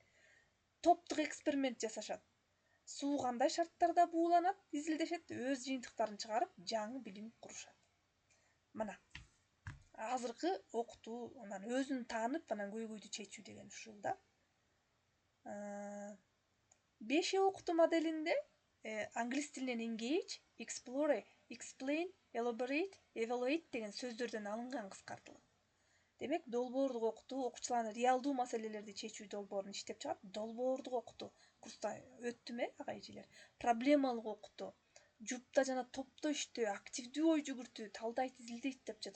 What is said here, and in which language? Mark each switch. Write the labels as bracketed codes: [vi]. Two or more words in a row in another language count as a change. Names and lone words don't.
[ky] Топтук эксперимент жасашат. Суу кандай шарттарда бууланат, изилдешет, өз жыйынтыктарын чыгарып, жаңы билим курушат. Мына азыркы окутуу, анан өзүн таанып, анан көйгөйдү чечүү деген ушул да. 5 окутуу моделинде англис тилинен [en] engage, explore, explain, elaborate, evaluate [ky] деген сөздөрдөн алынган кыскартылып. Демек, долбоордук окутуу окуучулардын реалдуу маселелерди чечүү долбоорун иштеп чыгат. Долбоордук окутуу курста өттүм ага эжелер. Проблемалык окутуу, жупта жана топто иштөө, активдүү ой жүгүртүү, талдайт, изилдейт деп жатат.